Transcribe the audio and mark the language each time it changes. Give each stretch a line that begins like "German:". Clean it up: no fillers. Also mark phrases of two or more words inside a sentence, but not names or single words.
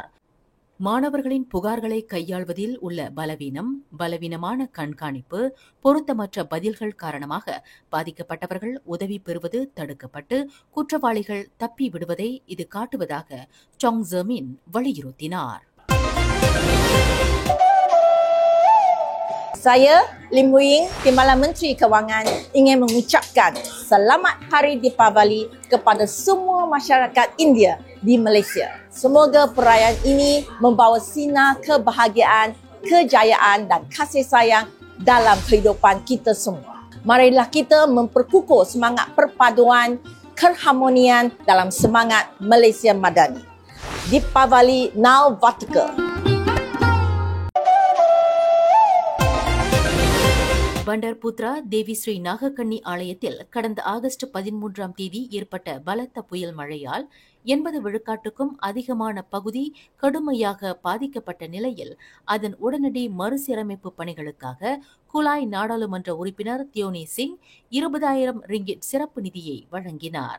Tamil: மாணவர்களின் புகார்களை கையாள்வதில் உள்ள பலவீனமான கண்காணிப்பு, பொருத்தமற்ற பதில்கள் காரணமாக பாதிக்கப்பட்டவர்கள் உதவி பெறுவது தடுக்கப்பட்டு குற்றவாளிகள் தப்பி விடுவதை இது காட்டுவதாக சாங் ஜெமின் வலியுறுத்தினார்.
Malay: Saya, Lim Hui Ying, Timbalan Menteri Kewangan, ingin mengucapkan Selamat Hari Deepavali kepada semua masyarakat India di Malaysia. Semoga perayaan ini membawa sinar kebahagiaan, kejayaan dan kasih sayang dalam kehidupan kita semua. Marilah kita memperkukuh semangat perpaduan, keharmonian dalam semangat Malaysia Madani. Deepavali Now Vatika.
Tamil: பண்டர் புத்ரா தேவி ஸ்ரீ நாகக்கண்ணி ஆலயத்தில் கடந்த ஆகஸ்ட் 13ஆம் தேதி ஏற்பட்ட பலத்த புயல் மழையால் 80 விழுக்காட்டுக்கும் அதிகமான பகுதி கடுமையாக பாதிக்கப்பட்ட நிலையில் அதன் உடனடி மறுசீரமைப்பு பணிகளுக்காக குலாய் நாடாளுமன்ற உறுப்பினர் தியோனி சிங் 20,000 ரிங்கிட் சிறப்பு நிதியை வழங்கினார்.